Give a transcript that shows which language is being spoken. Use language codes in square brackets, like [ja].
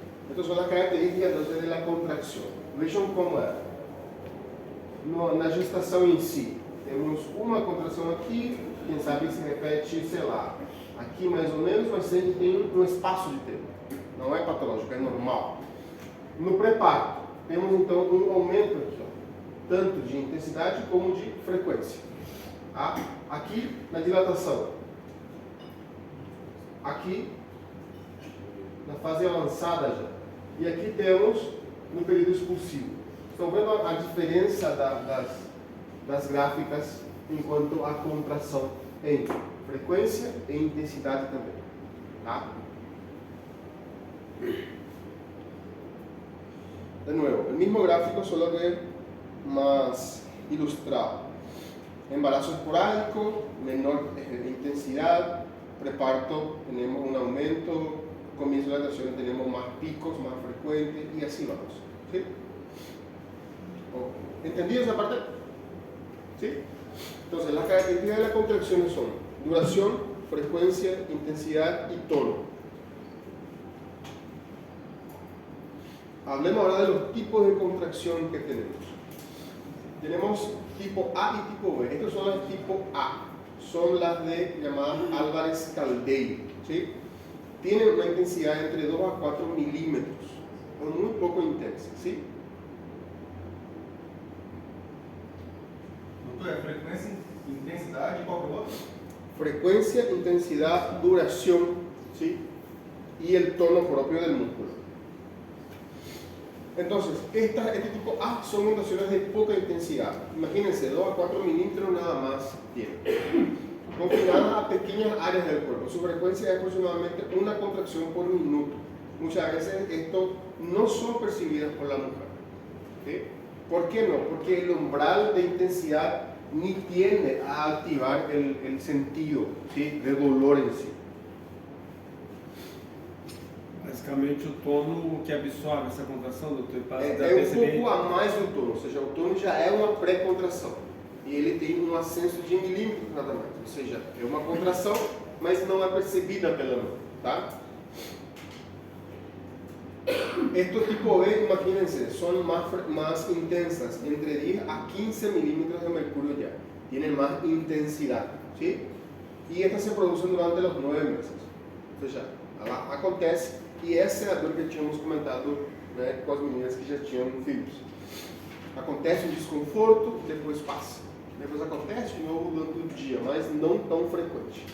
[es] Estas son las características de la contracción. [pt] Vejam como é. Na gestação em si, temos uma contração aqui, quem sabe se repete, sei lá, aqui mais ou menos, mas sempre tem um espaço de tempo. Não é patológico, é normal. No pré-parto, temos então um aumento aqui, ó, tanto de intensidade como de frequência. Tá? Aqui na dilatação. Aqui na fase avançada já. E aqui temos no período expulsivo. Estão vendo a diferença das gráficas enquanto a contração em frequência e intensidade também. Tá? [es] De nuevo, el mismo gráfico, solo que más ilustrado. Embarazo esporádico, menor intensidad, preparto, tenemos un aumento, comienzo de la lactación tenemos más picos, más frecuentes y así vamos. ¿Sí? ¿Entendido esa parte? ¿Sí? Entonces, las características de las contracciones son duración, frecuencia, intensidad y tono. Hablemos ahora de los tipos de contracción que tenemos. tenemos tipo A y tipo B. Estas son las tipo A, son las de llamadas Álvarez Caldeiro, ¿sí? Tienen una intensidad entre 2 a 4 milímetros, muy poco intensa, ¿sí? [pt] Doutor, frequência, intensidade, qual que é o outro? [es] Frecuencia, intensidad, duración, ¿sí? Y el tono propio del músculo. Entonces, este tipo A son contracciones de poca intensidad. Imagínense, 2 a 4 milímetros nada más tiene. Confinadas a pequeñas áreas del cuerpo. Su frecuencia es aproximadamente una contracción por minuto. Muchas veces esto no son percibidas por la mujer. ¿Sí? ¿Por qué no? Porque el umbral de intensidad ni tiende a activar el sentido, ¿sí? De dolor en sí. [pt] Basicamente o tono que absorve essa contração, doutor, e passa da É um perceber. pouco a mais do tono, ou seja, o tono já é uma pré-contração. E ele tem um ascenso de milímetros nada mais. Ou seja, é uma contração, mas não é percebida pela mão, tá? [es] Estos tipo B, imagínense, son más intensas, entre 10 a 15 milímetros de mercurio ya. Tienen más intensidad, ¿sí? Y estas se producen durante los 9 meses. [pt] Ou seja, ela acontece, e essa é a dor que tínhamos comentado, né, com as meninas que já tinham filhos. Acontece um desconforto, depois passa. Depois acontece de novo durante o dia, mas não tão frequente.